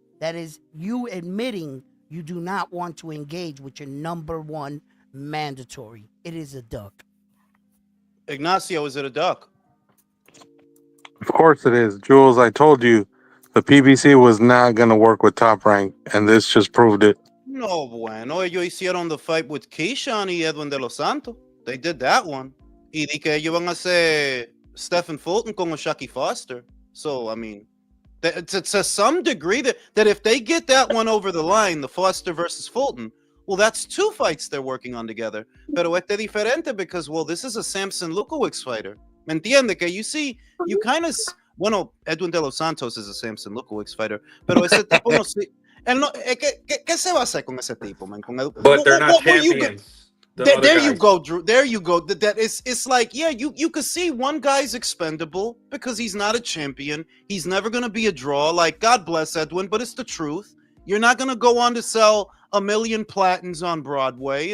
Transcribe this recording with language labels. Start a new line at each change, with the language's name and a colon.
English: That is you admitting you do not want to engage with your number one mandatory. It is a duck. Ignacio, is it a duck? Of course it is. Jules, I told you the PBC was not going to work with Top Rank, and this just proved it.
Spanish: No, bueno. Ellos hicieron
English: the fight with Keyshawn y Edwin de los Santos. They did that one.
Spanish: Y di que ellos van a hacer Stephen Fulton con Shaki Foster.
English: So, I mean, to some degree, that if they get that one over the line, the Foster versus Fulton, well, that's two fights they're working on together.
Spanish: Pero este diferente
English: because, well, this is a Samson Lukowicz fighter.
Spanish: ¿Me entiende?
English: Que you see, you kind of... Bueno, Edwin de los Santos is a Samson Lukowicz fighter,
Spanish: pero ese tipo no... Él no ¿qué se va a hacer con ese tipo, man?
English: But they're not champions. There you go, Drew. There you go. It's like, yeah, you could see one guy's expendable because he's not a champion. He's never going to be a draw. Like, God bless Edwin, but it's the truth. You're not going to go on to sell 1 million platins on Broadway.